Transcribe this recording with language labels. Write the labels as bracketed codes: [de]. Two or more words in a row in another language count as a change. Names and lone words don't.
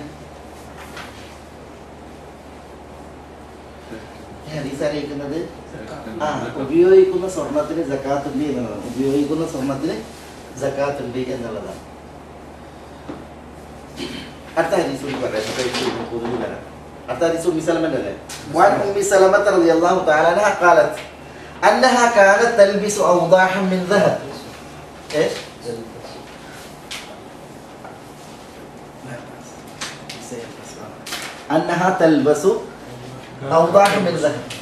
[ml] ഈ ഹദീസ് അറിയിക്കുന്നത് ഉപയോഗിക്കുന്ന സ്വർണത്തിന് സക്കാത്ത് ഉണ്ട് എന്നുള്ളതാണ്. ഉപയോഗിക്കുന്ന സ്വർണത്തിന് സക്കാത്ത് ഉണ്ട് എന്നുള്ളതാണ്. അടുത്ത ഹദീസ് കൂടി പറയാം. പൊതുവിൽ വരാം. അടുത്ത ഹദീസ് ഉമ്മി സലമന്റെ അല്ലേ? [ar] وعن أم سلمة رضي الله تعالى عنها قالت أنها كانت تلبس أوضاحا من ذهب. إيش؟ أنها تلبس أوضاحا من ذهب.